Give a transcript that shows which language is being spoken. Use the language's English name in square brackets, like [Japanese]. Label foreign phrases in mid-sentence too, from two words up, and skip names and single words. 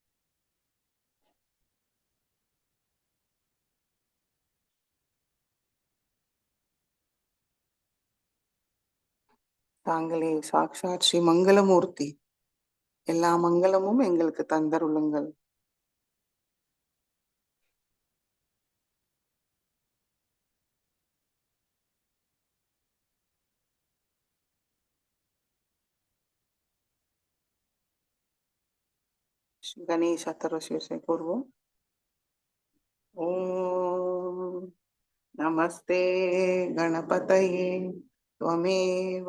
[Tamil] தாங்களே சாக்ஷாத் ஸ்ரீ மங்களமூர்த்தி. எல்லா மங்களமும் எங்களுக்கு தந்தருளுங்கள். [Hindi] श्री गणेश अथर्वशीर से पूर्व [Sanskrit] ओम नमस्ते गणपतये त्वमेव